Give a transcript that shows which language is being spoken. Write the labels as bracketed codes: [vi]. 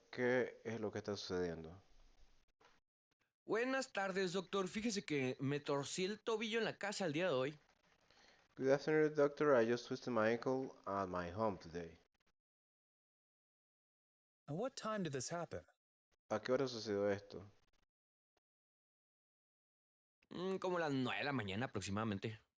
[es] ¿Qué es lo que está sucediendo? Buenas tardes, doctor. Fíjese que me torcí el tobillo en la casa el día de hoy. [en] Good afternoon, doctor. I just twisted my ankle at my home today. And what time did this happen? [es] ¿A qué hora sucedió esto? Como las 9 de la mañana aproximadamente.